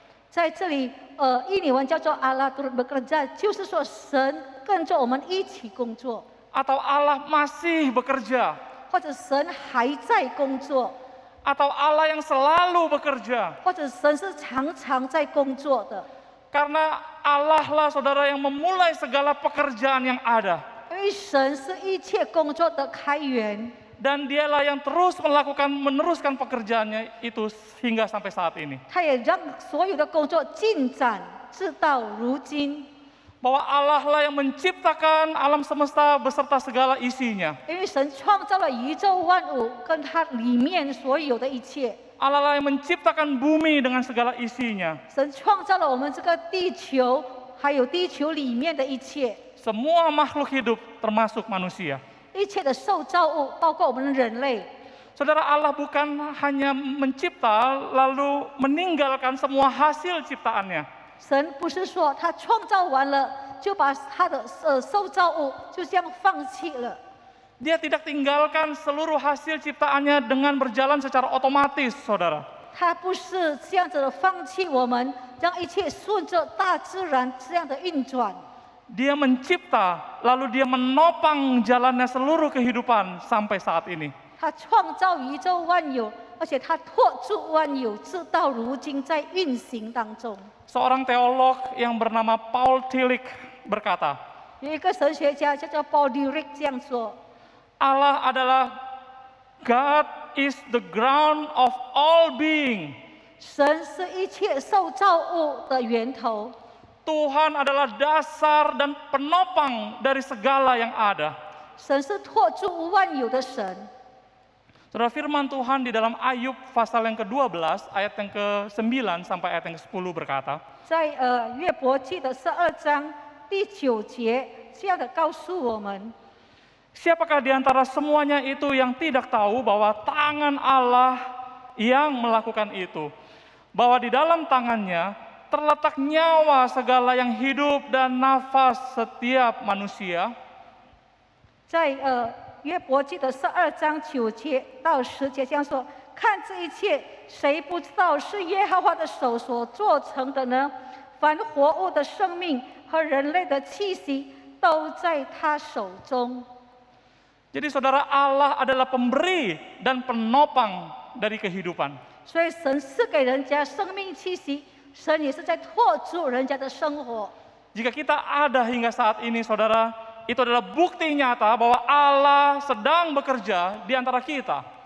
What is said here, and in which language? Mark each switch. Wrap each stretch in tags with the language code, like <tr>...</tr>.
<zh>在这里，印尼文叫做阿拉</zh> <id>turut bekerja，</id> <zh>就是说神跟着我们一起工作，</zh> <id>Atau Allah masih bekerja.</id> <zh>或者神还在工作，</zh> <id>atau Allah yang selalu bekerja.</id> <zh>或者神是常常在工作的。</zh> <id>Karena Allah lah saudara yang memulai segala pekerjaan yang ada.</id> <zh>因为神是一切工作的开源，</zh> <id>Dan dialah yang terus meneruskan pekerjaannya itu hingga sampai saat ini.</id> <zh>他也让所有的工作进展，直到如今。</zh> <id>Bahwa Allah lah yang menciptakan alam semesta beserta segala isinya.</id> <zh>因为神创造了宇宙万物跟它里面所有的一切，</zh> <id>Allah lah yang menciptakan bumi dengan segala isinya.</id> <zh>神创造了我们这个地球，还有地球里面的一切，</zh> <id>Semua makhluk hidup termasuk manusia.</id> <zh>一切的受造物，包括我们人类。</zh> <id>Saudara, Allah bukan hanya mencipta lalu meninggalkan semua hasil ciptaannya.</id> <zh>神不是说他创造完了就把他的受造物就这样放弃了，</zh> <id>Dia tidak tinggalkan seluruh hasil ciptaannya dengan berjalan secara otomatis, saudara.</id> <zh>他不是这样子的放弃我们，让一切顺着大自然这样的运转。</zh> <id>Dia mencipta, lalu dia menopang jalannya seluruh kehidupan sampai saat ini.</id> <zh>他创造宇宙万有，而且他托住万有，直到如今在运行当中。</zh> <id>Seorang teolog yang bernama Paul Tillich berkata,</id> <zh>有一个神学家叫做 Paul Tillich 这样说：</zh> <id>Allah adalah</id> <en>God is the ground of all being.</en> <zh>神是一切受造物的源头，</zh> <id>Tuhan adalah dasar dan penopang dari segala yang ada.</id> <zh>神是托住万有的神。</zh> <id>Saudara, firman Tuhan di dalam Ayub pasal yang ke-12 ayat yang ke-9 sampai ayat yang ke-10 berkata,</id> <zh>在约伯记的12章第9节这样的告诉我们：</zh> <id>Siapakah di antara semuanya itu yang tidak tahu bahwa tangan Allah yang melakukan itu? Bahwa di dalam tangannya terletak nyawa segala yang hidup dan nafas setiap manusia.</id> <zh>在约伯记的12章9节到10节这样说：看这一切，谁不知道是耶和华的手所做成的呢？凡活物的生命和人类的气息都在他手中。</zh> <id>Jadi saudara, Allah adalah pemberi dan penopang dari kehidupan.</id> <zh>所以神赐给人家生命气息，神也是在托住人家的生活。</zh> <id>Jika kita ada hingga saat ini, saudara, itu adalah bukti nyata bahwa Allah sedang bekerja di antara kita.</id>